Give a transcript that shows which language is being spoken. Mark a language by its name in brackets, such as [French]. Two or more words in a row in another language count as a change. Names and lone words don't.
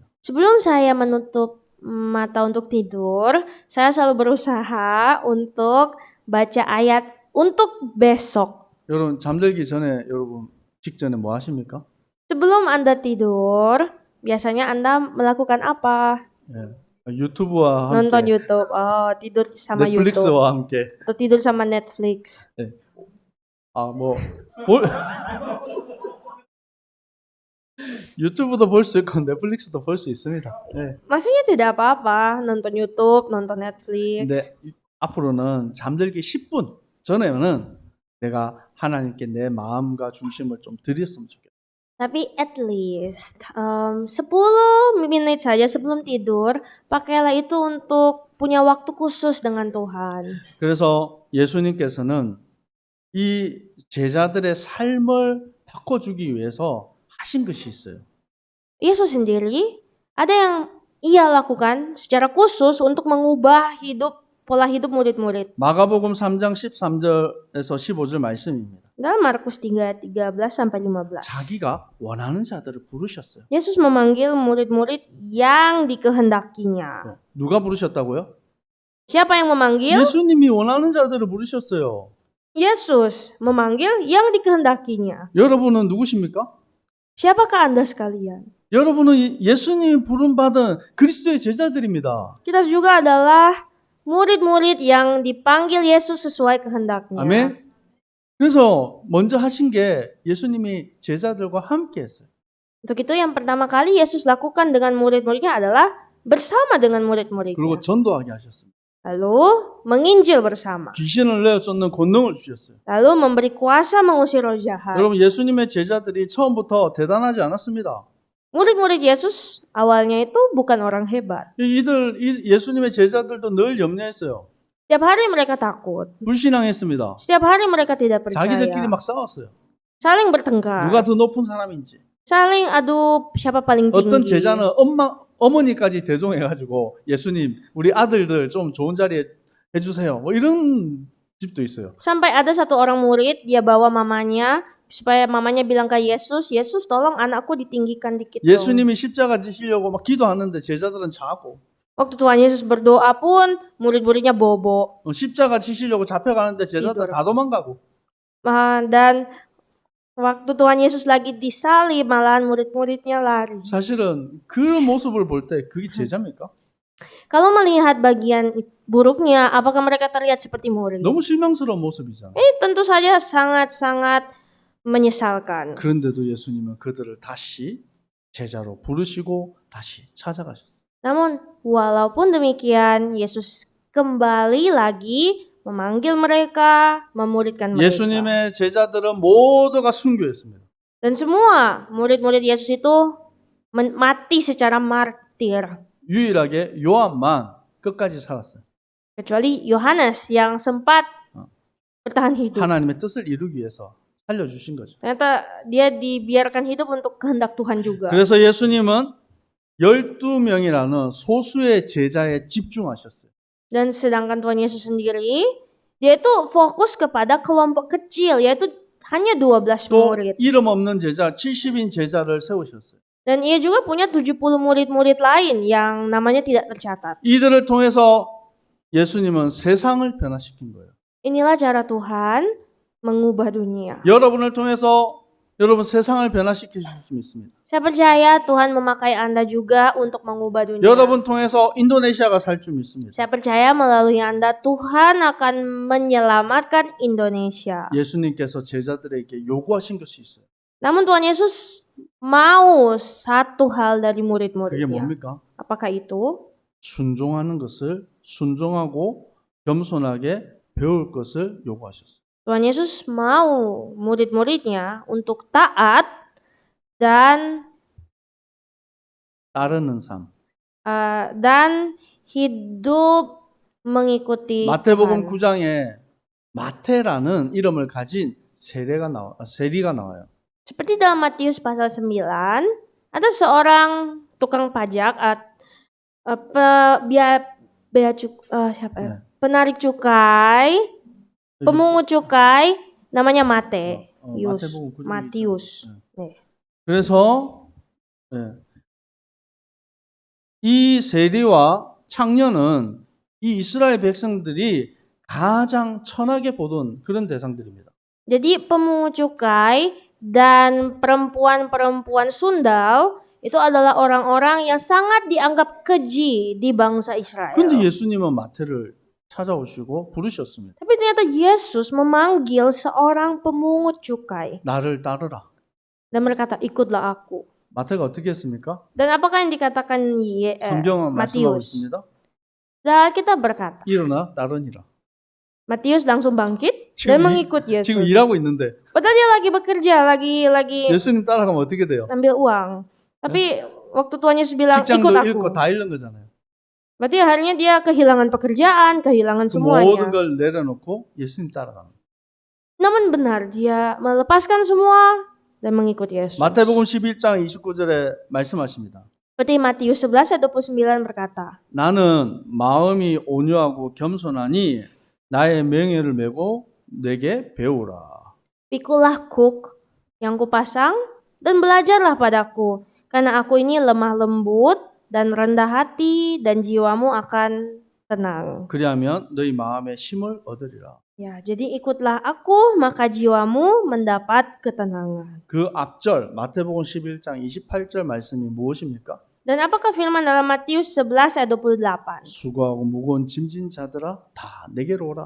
[Indonesian] Sebelum saya menutup mata untuk tidur, saya selalu berusaha untuk baca ayat untuk besok. [Korean] 여러분 잠들기 전에 여러분 직전에 뭐 하십니까? [Indonesian] Sebelum Anda tidur, biasanya Anda melakukan apa? [Korean] 예. 유튜브와 [Indonesian] Nonton [Korean] 함께 [Indonesian] YouTube. Oh, tidur sama YouTube. [Korean] 넷플릭스와 함께 [Indonesian] Atau tidur sama Netflix. [Korean] 뭐 유튜브도 볼 수 있고 넷플릭스도 볼 수 있습니다. 예. [Indonesian] Maksudnya tidak apa-apa, nonton YouTube, nonton Netflix. [Korean] 근데 앞으로는 잠들기 10분 전에는 내가 하나님께 내 마음과 중심을 좀 드렸으면 좋겠다. [Indonesian] Tapi [English] at least [Indonesian] 10 menit saja sebelum tidur, pakailah itu untuk punya waktu khusus dengan Tuhan. [Korean] 그래서 예수님께서는 이 제자들의 삶을 바꿔주기 위해서 하신 것이 있어요. [Indonesian] Yesus sendiri ada yang ia lakukan secara khusus untuk mengubah pola hidup murid-murid. [Korean] 마가복음 3장 13절에서 15절 말씀입니다. [Indonesian] Dalam Markus 3, 13 sampai 15. [Korean] 자기가 원하는 자들을 부르셨어요. [Indonesian] Yesus memanggil murid-murid yang dikehendakinya. [Korean] 누가 부르셨다고요? [Indonesian] Siapa yang memanggil? [Korean] 예수님이 원하는 자들을 부르셨어요. [Indonesian] Yesus memanggil yang dikehendakinya. [Korean] 여러분은 누구십니까? [Indonesian] Siapakah Anda sekalian? [Korean] 여러분은 예수님이 부름받은 그리스도의 제자들입니다. [Indonesian] Kita juga adalah murid-murid yang dipanggil Yesus sesuai kehendaknya. [Korean] 아멘. 그래서 먼저 하신 게 예수님이 제자들과 함께 했어요. [Indonesian] Untuk itu yang pertama kali Yesus lakukan dengan murid-muridnya adalah bersama dengan murid-muridnya. [Korean] 그리고 전도하게 하셨습니다. [Indonesian] Lalu menginjil bersama. [Korean] 귀신을 내어 쫓는 권능을 주셨어요. [Indonesian] Lalu memberi kuasa mengusir roh jahat. [Korean] 여러분 예수님의 제자들이 처음부터 대단하지 않았습니다. [Indonesian] Murid-murid Yesus awalnya itu bukan orang hebat. [Korean] 예수님의 제자들도 늘 염려했어요. [Indonesian] Setiap hari mereka takut. [Korean] 불신앙했습니다. [Indonesian] Setiap hari mereka tidak percaya. [Korean] 자기들끼리 막 싸웠어요. [Indonesian] Saling bertengkar. [Korean] 누가 더 높은 사람인지. [Indonesian] Saling adu siapa paling [Korean] 어떤 [Indonesian] tinggi. [Korean] 제자는 어머니까지 대종해가지고 예수님 우리 아들들 좀 좋은 자리에 해주세요. 뭐 이런 집도 있어요. [Indonesian] Sampai ada satu orang murid, dia bawa mamanya supaya mamanya bilang ke Yesus, Yesus tolong anakku ditinggikan dikit dong. [Korean] 예수님이 십자가 지시려고 막 기도하는데 제자들은 자고 [Indonesian] Waktu Tuhan Yesus berdoa pun murid-muridnya bobo. [Korean] 십자가 지시려고 잡혀가는데 제자들 다 도망가고. [Indonesian] Dan waktu Tuhan Yesus lagi disalib malahan murid-muridnya lari. [Korean] 사실은 그 모습을 볼 때 그게 제자입니까? [Indonesian] Kalau melihat bagian buruknya, apakah mereka terlihat seperti murid? [Korean] 너무 실망스러운 모습이잖아. [Indonesian] Tentu saja sangat-sangat menyesalkan. [Korean] 그런데도 예수님은 그들을 다시 제자로 부르시고 다시 찾아가셨어요. [Indonesian] Namun walaupun demikian, Yesus kembali lagi memanggil mereka, memuridkan mereka. [Korean] 예수님의 제자들은 모두가 순교했습니다. [Indonesian] Dan semua murid-murid Yesus itu mati secara martir. [Korean] 유일하게 요한만 끝까지 살았어요. [Indonesian] Kecuali Yohanes yang sempat bertahan hidup. [Korean] 하나님의 뜻을 이루기 위해서 살려주신 거죠. [Indonesian] Ternyata dia dibiarkan hidup untuk kehendak Tuhan juga. [Korean] 그래서 예수님은 12명이라는 소수의 제자에 집중하셨어요. [Indonesian] Dan sedangkan Tuhan Yesus sendiri, dia itu fokus kepada kelompok kecil, yaitu hanya 12 [Korean] 또 [Indonesian] murid. [Korean] 이름 없는 제자, 70인 제자를 세우셨어요. [Indonesian] Dan ia juga punya 70 murid-murid lain yang namanya tidak tercatat. [Korean] 이들을 통해서 예수님은 세상을 변화시킨 거예요. [Indonesian] Inilah cara Tuhan mengubah dunia. [Korean] 여러분을 통해서 여러분 세상을 변화시킬 수 있습니다. [Indonesian] Saya percaya Tuhan memakai Anda juga untuk mengubah dunia. [Korean] 여러분 통해서 인도네시아가 살 줄 믿습니다. [Indonesian] Saya percaya melalui Anda Tuhan akan menyelamatkan Indonesia. [Korean] 예수님께서 제자들에게 요구하신 것이 있어요. [Indonesian] Namun Tuhan Yesus mau satu hal dari [Korean] 그게 [Indonesian] murid-muridnya. [Korean] 뭡니까? [Indonesian] Apakah itu? [Korean] 순종하는 것을 순종하고 겸손하게 배울 것을 요구하셨어요. [Indonesian] Tuhan Yesus mau murid-muridnya untuk taat dan [Korean] 따르는 삶. [Indonesian] dan hidup mengikuti [Korean] 마태복음 [Indonesian] Tuhan. [Korean] 9장에 마태라는 이름을 가진 세리가 나와요. [Indonesian] Seperti dalam Matius pasal 9, ada seorang tukang pajak penarik cukai, pemungut cukai, namanya [Korean] 마태복음 9장에 [Indonesian] Matius. 네. [Korean] 그래서 이 세리와 창녀는 이 이스라엘 백성들이 가장 천하게 보던 그런 대상들입니다. [Indonesian] Jadi pemungut cukai dan perempuan-perempuan sundal itu adalah orang-orang yang sangat dianggap keji di bangsa Israel. [Korean] 근데 예수님은 마태를 찾아오시고 부르셨습니다. [Indonesian] Tapi ternyata Yesus memanggil seorang pemungut cukai [Korean] 나를 따르라. [Indonesian] dan berkata, ikutlah aku. [Korean] 마태가 어떻게 했습니까? [Indonesian] Dan apakah yang dikatakan [Korean] 성경은 말씀하고 [Indonesian] Matius? [Korean] 있습니다. [Indonesian] Dan kita berkata, [Korean] 일어나 따르니라. [Indonesian] Matius langsung bangkit [Korean] 지금 [Indonesian] dan [Korean] 이- [Indonesian] mengikut Yesus. [Korean] 지금 일하고 있는데 [Indonesian] Padahal dia lagi bekerja, lagi [Korean] 예수님 따라가면 어떻게 돼요? [Indonesian] ambil uang. Tapi waktu Tuhan Yesus bilang, ikut [Korean] 직장도 [Indonesian] aku. [Korean] 잃고 다 잃는 거잖아요. [Indonesian] Berarti akhirnya dia kehilangan pekerjaan, kehilangan [Korean] 그 모든 [Indonesian] semuanya. [Korean] 걸 내려놓고 예수님 따라갑니다. [Indonesian] Namun benar, dia melepaskan semua dan mengikut Yesus. [Korean] 마태복음 11장 29절에 말씀하십니다. [Indonesian] Seperti Matius 11 ayat 29 berkata, [Korean] 나는 마음이 온유하고 겸손하니 나의 명예를 메고 내게 배우라. [Indonesian] Pikulah kuk yang kupasang dan belajarlah padaku, karena aku ini lemah lembut dan rendah hati dan jiwamu akan tenang. [Korean] 그리하면 너희 마음에 힘을 얻으리라. [Indonesian] Ya, jadi ikutlah aku, maka jiwamu mendapat ketenangan. [Korean] 그 앞절 마태복음 11장 28절 말씀이 무엇입니까? [Indonesian] Dan apakah firman dalam Matius 11 ayat 28? [Korean] 수고하고 무거운 짐진 자들아 다 내게로 오라.